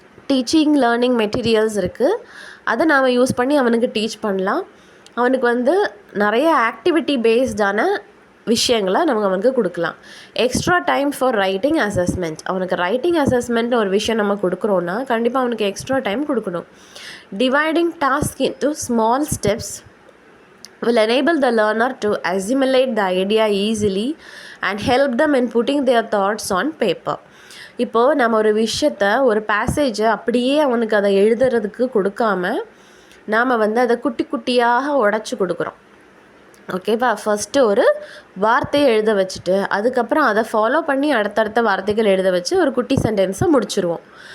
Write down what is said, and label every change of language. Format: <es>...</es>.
<ta>Teaching learning materials இருக்குது, அதை நாம் யூஸ் பண்ணி அவனுக்கு டீச் பண்ணலாம். அவனுக்கு வந்து நிறைய ஆக்டிவிட்டி பேஸ்டான விஷயங்களை நம்ம அவனுக்கு கொடுக்கலாம்.</ta> <en>Extra time for writing assessment.</en> <ta>அவனுக்கு ரைட்டிங் அசஸ்மெண்ட் ஒரு விஷயம் நம்ம கொடுக்குறோன்னா கண்டிப்பாக அவனுக்கு எக்ஸ்ட்ரா டைம் கொடுக்கணும்.</ta> <en>Dividing task into small steps will enable the learner to assimilate the idea easily and help them in putting their thoughts on paper.</en> <ta>இப்போது நம்ம ஒரு விஷயத்தை, ஒரு பேசேஜை அப்படியே அவனுக்கு அதை எழுதுறதுக்கு கொடுக்காம நாம் வந்து அதை குட்டி குட்டியாக உடச்சி கொடுக்குறோம். ஓகேவா? ஃபஸ்ட்டு ஒரு வார்த்தையை எழுத வச்சுட்டு அதுக்கப்புறம் அதை ஃபாலோ பண்ணி அடுத்தடுத்த வார்த்தைகள் எழுத வச்சு ஒரு குட்டி சென்டென்ஸை முடிச்சுருவோம்.</ta>